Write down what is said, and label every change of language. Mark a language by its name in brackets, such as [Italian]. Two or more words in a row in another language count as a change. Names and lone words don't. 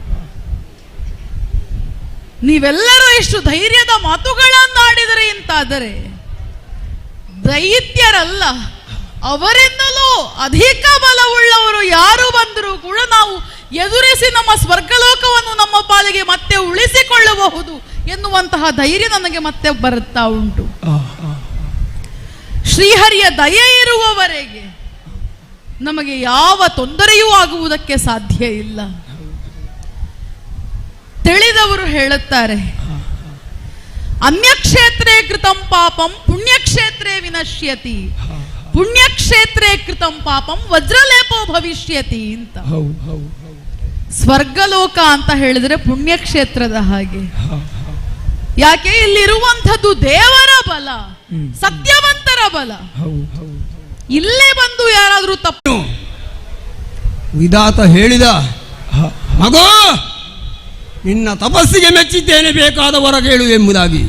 [Kannada] ನೀವೆಲ್ಲರೂ ಎಷ್ಟು ಧೈರ್ಯದ ಮಾತುಗಳನ್ನಾಡಿದರೆ ಅಂತಾದರೆ ದೈತ್ಯರಲ್ಲ, ಅವರಿಂದಲೂ ಅಧಿಕ ಬಲವುಳ್ಳವರು ಯಾರು ಬಂದರೂ ಕೂಡ ನಾವು ಎದುರಿಸಿ ನಮ್ಮ ಸ್ವರ್ಗಲೋಕವನ್ನು ನಮ್ಮ ಪಾಲಿಗೆ ಮತ್ತೆ ಉಳಿಸಿಕೊಳ್ಳಬಹುದು ಎನ್ನುವಂತಹ ಧೈರ್ಯ ನನಗೆ ಮತ್ತೆ ಬರುತ್ತಾ ಉಂಟು. ಶ್ರೀಹರಿಯ ದಯೆ ಇರುವವರೆಗೆ ನಮಗೆ ಯಾವ ತೊಂದರೆಯೂ ಆಗುವುದಕ್ಕೆ ಸಾಧ್ಯ ಇಲ್ಲ. ತಿಳಿದವರು ಹೇಳುತ್ತಾರೆ, [Sanskrit] ಅನ್ಯಕ್ಷೇತ್ರೇ ಕೃತಂ ಪಾಪಂ ಪುಣ್ಯಕ್ಷೇತ್ರೇ ವಿನಶ್ಯತಿ, ಪುಣ್ಯಕ್ಷೇತ್ರೇ ಕೃತಂ ಪಾಪಂ ವಜ್ರಲೇಪೋ ಭವಿಷ್ಯತಿ ಅಂತ. [Kannada] ಸ್ವರ್ಗಲೋಕ ಅಂತ ಹೇಳಿದ್ರೆ ಪುಣ್ಯಕ್ಷೇತ್ರದ ಹಾಗೆ. ಯಾಕೆ? ಇಲ್ಲಿರುವಂಥದ್ದು ದೇವರ ಬಲ, ಸತ್ಯವಂತರ ಬಲ. ಇಲ್ಲೇ ಬಂದು ಯಾರಾದ್ರೂ ತಪ್ಪು ವಿಧಾತ ಹೇಳಿದ, ಮಗೋ ನಿನ್ನ ತಪಸ್ಸಿಗೆ ಮೆಚ್ಚಿದ್ದೇನೆ, ಬೇಕಾದ ವರ ಕೇಳು ಎಂಬುದಾಗಿ.